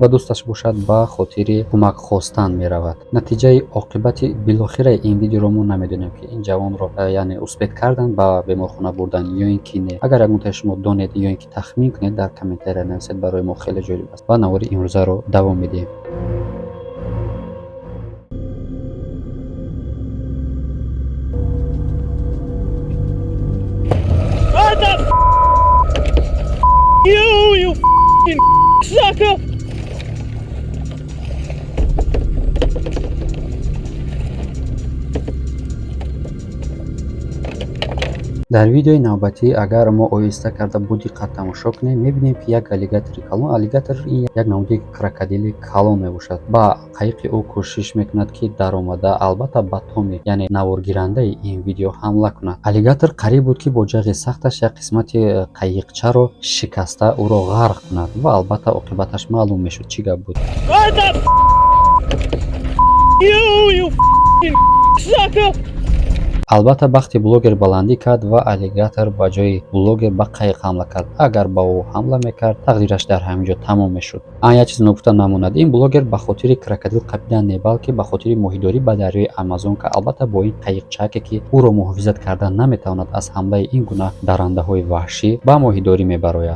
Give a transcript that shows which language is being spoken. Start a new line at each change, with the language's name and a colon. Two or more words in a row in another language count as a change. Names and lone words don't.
Tajik: ва дӯсташ бошад ба хотири кӯмак хостан меравад. Натиҷаи оқибати билохира ин видеоро мо намедонем ки ин ҷавонро яъне успед кардан ба беморхона бурдан ё ин ки не. Агар ягонтаи шумо донед ё ин ки тахмин кунед, дар комментария нависед, барои мо хеле ҷолиб аст. Ва навори имрӯзаро давом медиҳем.
English: You sucker!
Tajik: дар видеои навбатӣ агар мо оҳиста карда бо диққат тамошо кунем, мебинем ки як аллигатори калон, аллигатор ин як намуди крокодили калон мебошад. Ба қайиқи ӯ кӯшиш мекунад ки даромада, албатта ба томи яъне наворгирандаи ин видео ҳамла кунад. Аллигатор қариб буд ки бо ҷағи сахташ як қисмати қайиқчаро шикаста ӯро ғарқ кунад ва албатта оқибаташ маълум мешуд чӣ гап буд.
English: You sucker!
Tajik: албатта вақти блогер баландӣ кард ва аллигатор ба ҷои блогер ба қайиқ ҳамла кард. Агар ба ӯ ҳамла мекард, тақдираш дар ҳаминҷо тамом мешуд. Як чиз ногуфта намонад, ин блогер ба хотири крокодил қапидан не, балки ба хотири моҳидорӣ ба дарёи Амазонка, албатта бо ин қайиқчаке ки ӯро муҳофизат кардан наметавонад аз ҳамлаи ин гуна даррандаҳои ваҳшӣ, ба моҳидорӣ мебарояд.